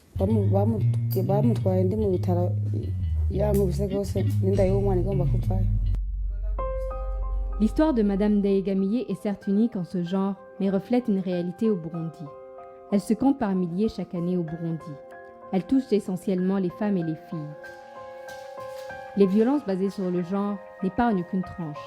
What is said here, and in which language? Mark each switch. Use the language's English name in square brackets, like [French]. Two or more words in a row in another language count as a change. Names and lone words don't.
[Kinyarwanda] bamutwaye ndi mu bitaro yankubise rwose n'inda y'umwana igomba kuvayo. [French] L'histoire de Madame Daegamiye est certes unique en ce genre, mais reflète une réalité au Burundi. Elle se compte par milliers chaque année au Burundi. Elle touche essentiellement les femmes et les filles. Les violences basées sur le genre n'épargnent qu'une tranche.